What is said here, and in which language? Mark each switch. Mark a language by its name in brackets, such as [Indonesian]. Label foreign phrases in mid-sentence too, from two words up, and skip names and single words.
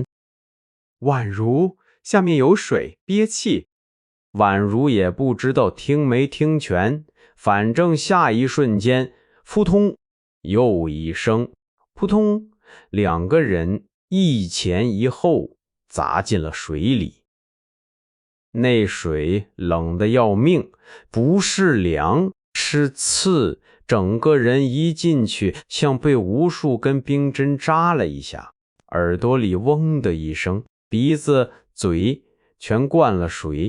[Chinese] 宛如下面有水，憋氣。宛如也不知道聽沒聽全，反正下一瞬間，撲通，又一聲，撲通，兩個人一前一後砸進了水裡。那水冷得要命，不是涼，是刺，整個人一進去像被無數根冰針扎了一下，耳朵裡嗡的一聲，鼻子嘴全灌了水。